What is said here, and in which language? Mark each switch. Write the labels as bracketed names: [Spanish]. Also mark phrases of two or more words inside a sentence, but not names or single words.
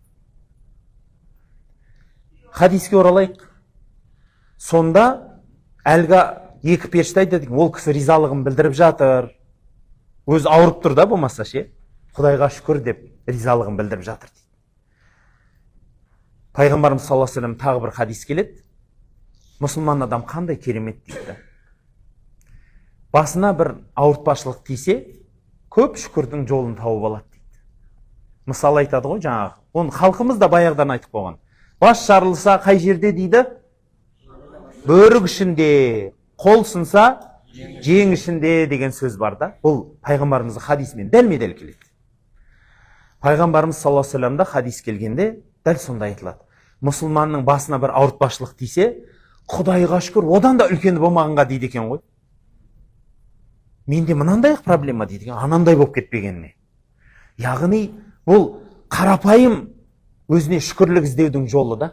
[Kazakh] Хадиске оралайық. Сонда әлгі екі періште айтады, ол кісі ризалығын білдіріп жатыр. Өз ауырып тұр да болмаса ше, Құдайға шүкір деп ризалығын білдіріп жатыр дейді. Пайғамбарымыз [Arabic] صلى الله عليه وسلم [Kazakh] тағы бір хадис келеді. Мұсылман адам қандай керемет дейді. Басына бір ауыртпашылық тисе, көп шүкірдің жолын тауып алады дейді. Мысал айтады ғой жаңағы. Оны халқымыз да баяғыдан айтып қойған. Бас жарылса қай жерде дейді? Бөрік ішінде, қол сынса жең ішінде деген сөз бар да. Бұл пайғамбарымыздың хадисімен дәлме-дәл келеді. Пайғамбарымыз [Arabic] صلى الله عليه وسلم [Kazakh] хадис келгенде дәл сонда айтылады. Мұсылманның басына бір ауыртпашылық тисе, Құдайға шүкір, одан да үлкені болмағанға дейді екен ғой. Менде мынандай проблема дейді екен, анандай болып кетпегеніне. Яғни бұл қарапайым өзіне шүкірлік іздеудің жолы да.